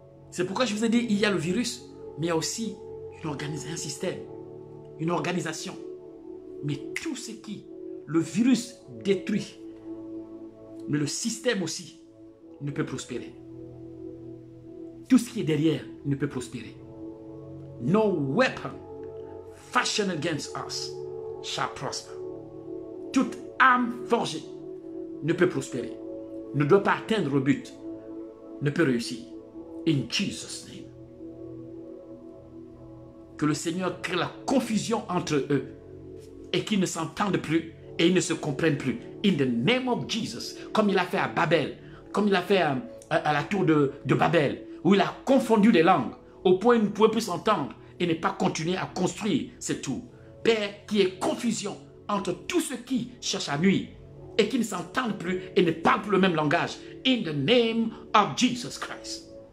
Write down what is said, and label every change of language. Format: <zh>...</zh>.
<fr>C'est pourquoi je vous ai dit, il y a le virus, mais il y a aussi un système, une organisation. Mais tout ce qui, le virus détruit, mais le système aussi ne peut prospérer. Tout ce qui est derrière ne peut prospérer.</fr> <en>No weapon fashioned against us shall prosper.</en> <fr>Toute arme forgée ne peut prospérer, ne doit pas atteindre le but, ne peut réussir.</fr> <en>In Jesus' name.</en> <fr>Que le Seigneur crée la confusion entre eux et qu'ils ne s'entendent plus et ils ne se comprennent plus.</fr> <en>In the name of Jesus,</en> <fr>comme il a fait à Babel, comme il a fait à la tour de Babel, où il a confondu les langues au point où ils ne pouvaient plus s'entendre et ne pas continuer à construire cette tour. Père, qu'il y ait confusion entre tous ceux qui cherchent à nuire et qui ne s'entendent plus et ne parlent plus le même langage.</fr> <en>In the name of Jesus Christ.</en>